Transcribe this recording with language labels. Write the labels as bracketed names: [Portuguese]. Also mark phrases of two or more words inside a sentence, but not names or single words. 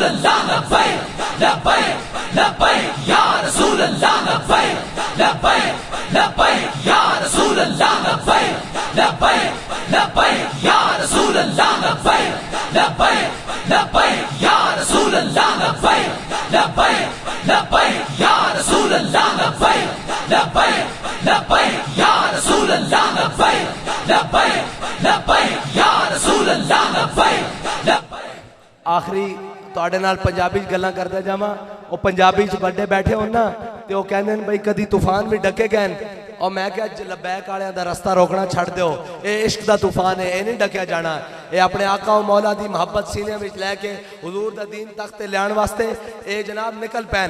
[Arabic] الله، لبيك لبيك لبيك يا رسول الله، لبيك لبيك لبيك يا رسول الله، لبيك لبيك لبيك يا رسول الله، لبيك لبيك لبيك يا رسول الله، لبيك لبيك لبيك يا رسول الله، لبيك لبيك لبيك يا رسول الله، لبيك لبيك لبيك يا رسول الله، لبيك لبيك. [Punjabi] آخری تہاڈے نال پنجابی گلاں کردا جاواں۔ وہ پنجابی چ بڑے بیٹھے ہو نا، تے وہ کہندے نے بھائی کدی طوفان بھی ڈکے گئے. اور میں کیا لبیک والیاں دا راستہ روکنا چھڈ دو، یہ عشق دا طوفان ہے، یہ نہیں ڈکیا جانا. یہ اپنے آقا اور مولا دی محبت سینے وچ لے کے حضور دا دین تک تے لیاون واسطے یہ جناب نکل پین.